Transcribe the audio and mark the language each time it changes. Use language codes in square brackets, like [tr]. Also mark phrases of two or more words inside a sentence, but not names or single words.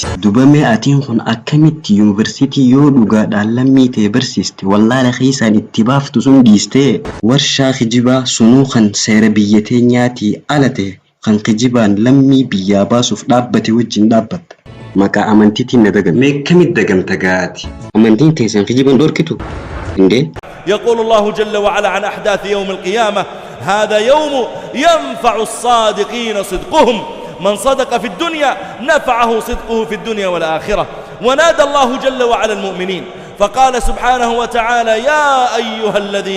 [om] Duba mee atiin kun akkamitti yuunivarsiitii yoo dhugaadhaan lammii ta'e barsiiste wallaala keessaan itti baaftu sun dhiistee warshaa kijibaa sunuu kan seera biyya teenyaatii ala ta'e kan kijibaan lammii biyyaa baasuuf dhaabbate wajjin dhaabbatta. Maqaa amantiitiin na dagam. Mee kamit dagamta gaati? Amantiin teessan kijiban dhorkitu? Indee? [ar] يقول الله جل وعلا عن أحداث يوم القيامة هذا يوم ينفع الصادقين صدقهم من صدق في الدنيا نفعه صدقه في الدنيا والآخرة ونادى الله جل وعلا المؤمنين فقال سبحانه وتعالى يا أيها الذين